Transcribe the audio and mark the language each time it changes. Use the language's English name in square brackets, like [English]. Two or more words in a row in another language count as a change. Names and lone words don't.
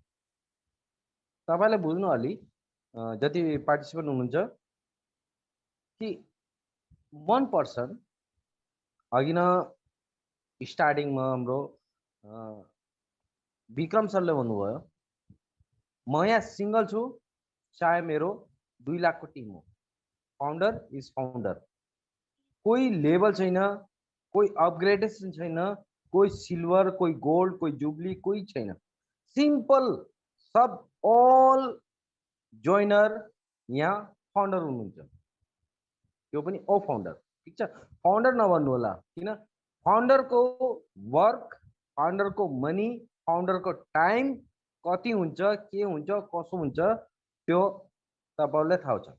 [Nepali] तपाईलाई बुझ्नु अलि जति पार्टिसिपेन्ट हुनुहुन्छ कि 1 पर्सन अघि न स्टार्टिङमा हाम्रो विक्रम सरले भन्नुभयो म यहाँ सिंगल छु, चाहे मेरो 2 लाख को टिम हो, [English] founder is founder. [Nepali] कोही लेभल छैन, कोही अपग्रेडेसन छैन, कोही सिल्भर, कोही गोल्ड, कोही जुबली, कोही छैन। सिंपल सब [English] all joiner [Nepali] यहाँ फाउन्डर हुनुहुन्छ, त्यो पनि ओ फाउन्डर। ठीक छ, फाउन्डर नभन्नु होला, किन फाउन्डर को वर्क, फाउन्डर को मनी, फाउन्डर को टाइम कति हुन्छ, के हुन्छ, कसो हुन्छ त्यो तपाईलाई थाहा छ।